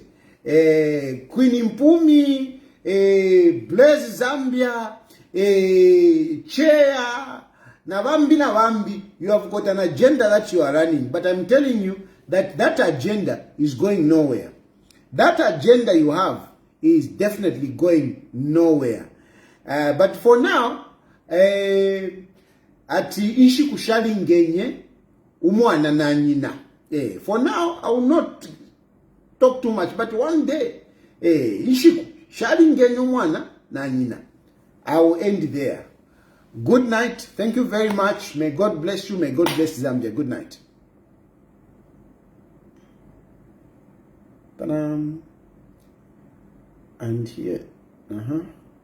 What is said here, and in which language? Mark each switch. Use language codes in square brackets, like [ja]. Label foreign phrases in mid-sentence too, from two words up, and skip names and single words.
[en] Queen Impumi, Blaze Zambia, Chair, Navambi, you have got an agenda that you are running. But I'm telling you that agenda is going nowhere. That agenda you have is definitely going nowhere. But for now, [bem] ati ishi kushalingenye umwana na nyina. [en] For now, I will not talk too much, but one day, [bem] ishi kushalingenye umwana na nyina. [en] I will end there. Good night. Thank you very much. May God bless you. May God bless Zambia. Good night. Ta-da. And here.